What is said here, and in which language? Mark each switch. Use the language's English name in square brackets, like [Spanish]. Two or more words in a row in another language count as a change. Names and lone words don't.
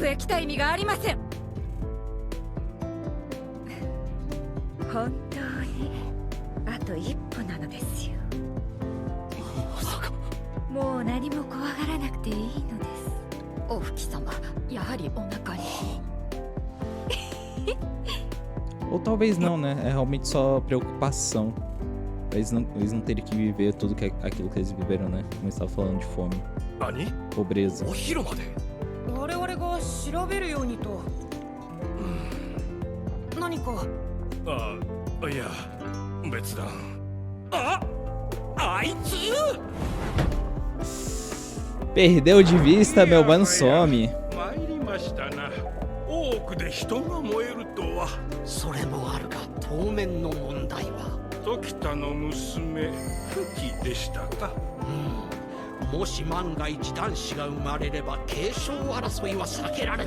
[Japanese] 奥へ来た意味がありません。本当にあと一歩なのですよ。まさか。もう何も怖がらなくていいのです。お吹様、やはりお腹に。 [Portuguese] Ou talvez não, né? É realmente só preocupação. Eles não teriam que viver tudo aquilo que eles viveram, né? Como estava falando de fome, [Japanese] 何？ [Portuguese] pobreza. [Japanese] お昼まで。我々が調べるようにと。何か。いや、別段。あいつ。 [Portuguese] Perdeu de vista, meu mano some. [Japanese] 参りましたな。大奥で人が燃えるとは。それもあるが当面の問題は、時田の娘フキでしたか。もし万が一男子が生まれれば継承争いは避けられない。